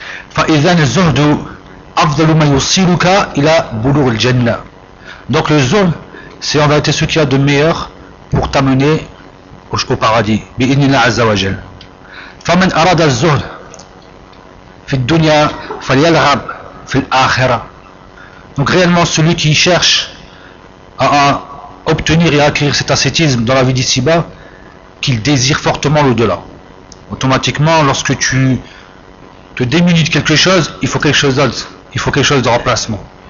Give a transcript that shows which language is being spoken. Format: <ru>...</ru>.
<ar>فإذن الزهد أفضل ما يوصلك إلى بلوغ الجنة.</ar> <fr>Donc le zuhd, c'est en vérité ce qu'il y a de meilleur pour t'amener au paradis.</fr> <ar>بإذن الله عز وجل. فمن أراد الزهد في الدنيا فليلعب في الآخرة.</ar> <fr>Donc réellement celui qui cherche à obtenir et acquérir cet ascétisme dans la vie d'ici-bas, qu'il désire fortement l'au-delà. Automatiquement, lorsque tu te démunis de quelque chose, il faut quelque chose d'autre, il faut quelque chose de remplacement.</fr>